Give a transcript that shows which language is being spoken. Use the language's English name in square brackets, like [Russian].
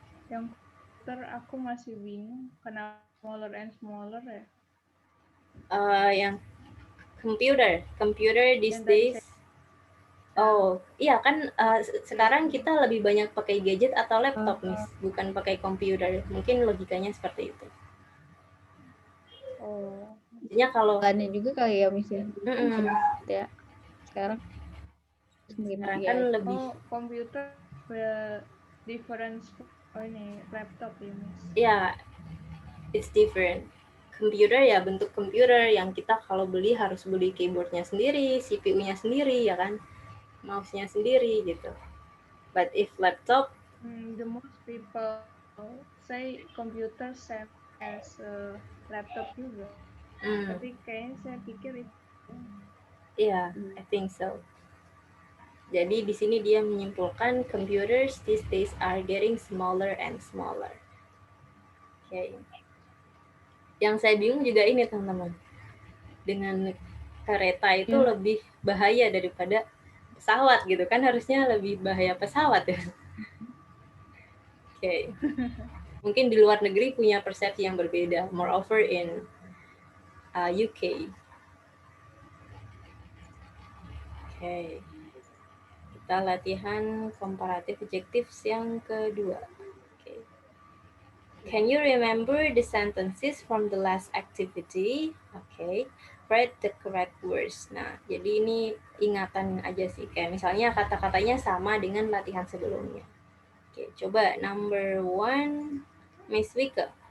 [Indonesian] Yang komputer aku masih bingung. [English] Kenapa smaller and smaller ya? Yang computer these days. [Indonesian] Oh, iya kan sekarang kita lebih banyak pakai gadget atau laptop, Miss, bukan pakai komputer. Mungkin logikanya seperti itu. Oh. Jadinya kalau juga kali ya, Miss ya. Sekarang kan lebih komputer difference ini laptop ya, Miss. [English] Ya, it's different. [Indonesian] Computer ya bentuk komputer yang kita kalau beli harus beli keyboardnya sendiri, CPU-nya sendiri ya kan, mouse-nya sendiri gitu. [English] But if laptop, the most people say computer same as laptop juga. [Indonesian] Tapi kayaknya saya pikir itu. [English] Yeah, I think so. [Indonesian] Jadi di sini dia menyimpulkan [English] computers these days are getting smaller and smaller. Okay. [Indonesian] Yang saya bingung juga ini teman-teman. Dengan kereta itu lebih bahaya daripada pesawat gitu kan, harusnya lebih bahaya pesawat ya. Okay. Mungkin di luar negeri punya persepsi yang berbeda. [English] Moreover in UK. [Indonesian] Okay. Kita latihan comparative adjectives yang kedua. Okay. [English] Can you remember the sentences from the last activity? Okay. Write the correct words. [Indonesian] Nah, jadi ini ingatan aja sih. Kayak misalnya kata-katanya sama dengan latihan sebelumnya. Oke, coba number 1, Miss Wika.